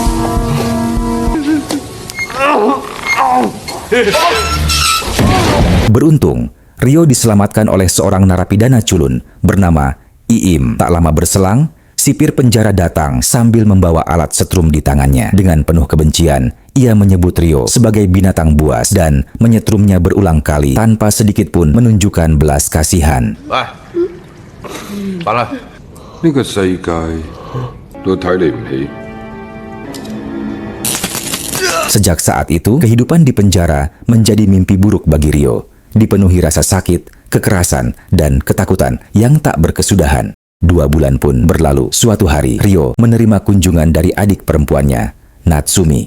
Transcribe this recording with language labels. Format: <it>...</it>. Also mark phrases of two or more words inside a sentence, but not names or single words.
<id>Beruntung, Ryo diselamatkan oleh seorang narapidana culun bernama Iim. Tak lama berselang, sipir penjara datang sambil membawa alat setrum di tangannya. Dengan penuh kebencian, ia menyebut Ryo sebagai binatang buas dan menyetrumnya berulang kali tanpa sedikit pun menunjukkan belas kasihan.</id> <yue>喂，罷啦。呢個世界都睇你唔起。</yue> <id>Sejak saat itu, kehidupan di penjara menjadi mimpi buruk bagi Ryo. Dipenuhi rasa sakit, kekerasan, dan ketakutan yang tak berkesudahan. 2 bulan pun berlalu. Suatu hari, Ryo menerima kunjungan dari adik perempuannya, Natsumi.</id>